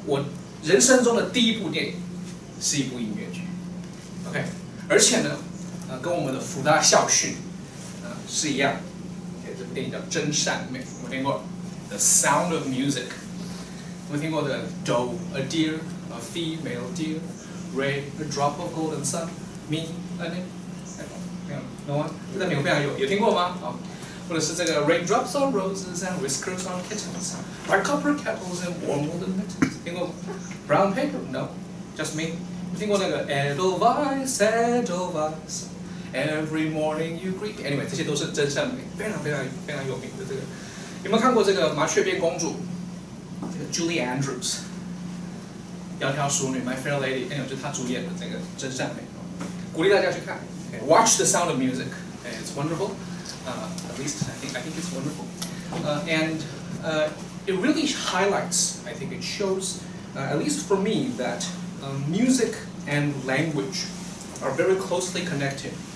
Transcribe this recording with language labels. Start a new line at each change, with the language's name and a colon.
Chinese: 我人生中的第一部电影是一部音乐剧 ，OK， 而且呢，跟我们的福大校训是一样。 OK， 这部电影叫《真善美》，有没有听过
English: ？The Sound of Music，
Chinese: 有没有听过的
English: Do a deer, a female deer, Ray a drop of golden sun, me a name，
Chinese: 没有，有吗？这在美国非常有听过吗？好。或者是这个
English: raindrops on roses and whiskers on kittens, white copper kettles and warm woolen mittens.
Chinese: 听过
English: brown paper? No, just me.
Chinese: 听过那个
English: Edelweiss, Edelweiss, every morning you greet.
Chinese: Anyway， 这些都是真善美，非常有名的这个。有没有看过这个麻雀变公主？这个 Julie Andrews， 窈窕淑女 My Fair Lady， 就是她主演的这个真善美，鼓励大家去看。
English: Okay, watch The Sound of Music. Okay, it's wonderful. At least I think it's wonderful, and it really highlights. I think it shows, at least for me, that music and language are very closely connected.